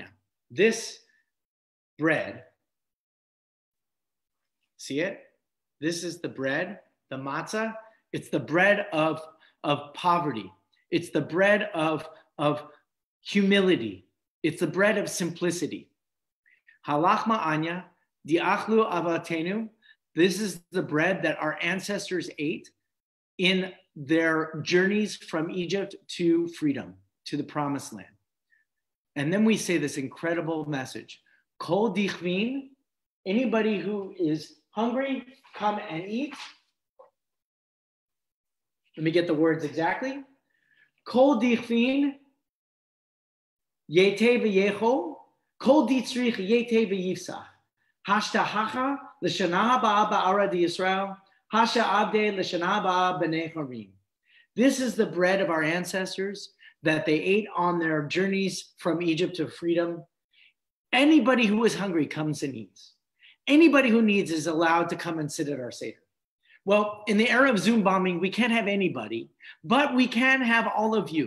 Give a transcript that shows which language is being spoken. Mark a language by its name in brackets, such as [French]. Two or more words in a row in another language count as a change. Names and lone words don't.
[English] This bread, see it? This is the bread, the matzah. It's the bread of poverty. It's the bread of humility. It's the bread of simplicity. [Aramaic] הא לחמא עניא די אכלו אבהתנא. [English] This is the bread that our ancestors ate in their journeys from Egypt to freedom, to the promised land. And then we say this incredible message. [Aramaic] כל דכפין, [English] anybody who is hungry, come and eat. Let me get the words exactly. [Aramaic] כל דכפין ייתי ויכול, כל דצריך ייתי ויפסח. השתא הכא לשנה הבאה בארעא דישראל, השתא עבדי לשנה הבאה בני חורין. [English] This is the bread of our ancestors that they ate on their journeys from Egypt to freedom. Anybody who is hungry comes and eats. Anybody who needs is allowed to come and sit at our Seder. Well, in the era of Zoom bombing, we can't have anybody, but we can have all of you.